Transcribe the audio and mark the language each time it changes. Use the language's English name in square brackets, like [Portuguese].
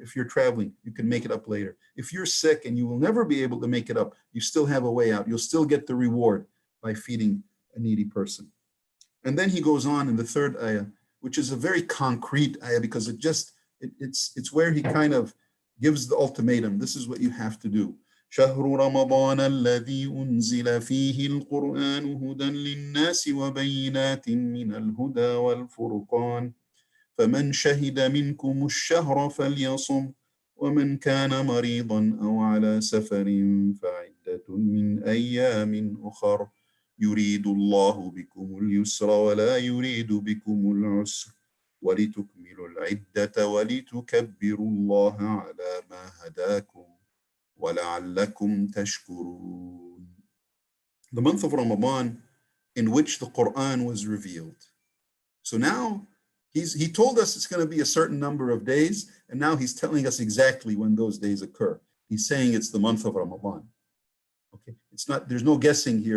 [English] If you're traveling, you can make it up later. If you're sick and you will never be able to make it up, you still have a way out. You'll still get the reward by feeding a needy person. And then he goes on in the third ayah, which is a very concrete ayah, because it's where he kind of gives the ultimatum. This is what you have to do. [Arabic] شهر رمضان الذي أنزل فيه القرآن هدى للناس وبينات من الهدى والفرقان فمن شهد منكم الشهر فليصم ومن كان مريضا أو على سفر فعدة من أيام أخر يريد الله بكم اليسر ولا يريد بكم العسر ولتكملوا العدة ولتكبروا الله على ما هداكم وَلَعَلَّكُمْ تَشْكُرُونَ. [English] The month of Ramadan in which the Quran was revealed. So now he told us it's going to be a certain number of days, and now he's telling us exactly when those days occur. He's saying it's the month of Ramadan. Okay, it's not, there's no guessing here.